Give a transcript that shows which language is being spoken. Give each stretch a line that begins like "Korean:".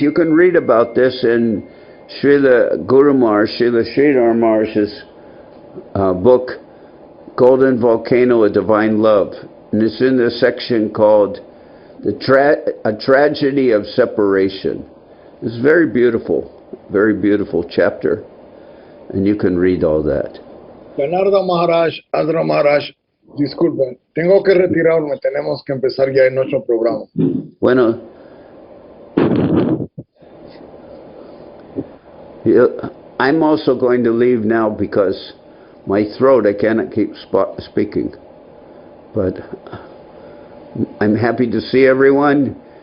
English: You can read about this in Srila Guru Maharaj, Srila Sridhar Maharaj's book, Golden Volcano of Divine Love. And it's in the section called A Tragedy of Separation. It's very beautiful chapter. And you can read all that.
Spanish: Leonardo Maharaj, Adra Maharaj, disculpen, tengo que retirarme, tenemos que empezar ya en nuestro programa.
English: Bueno, I'm also going to leave now because my throat, I cannot keep speaking. But I'm happy to see everyone.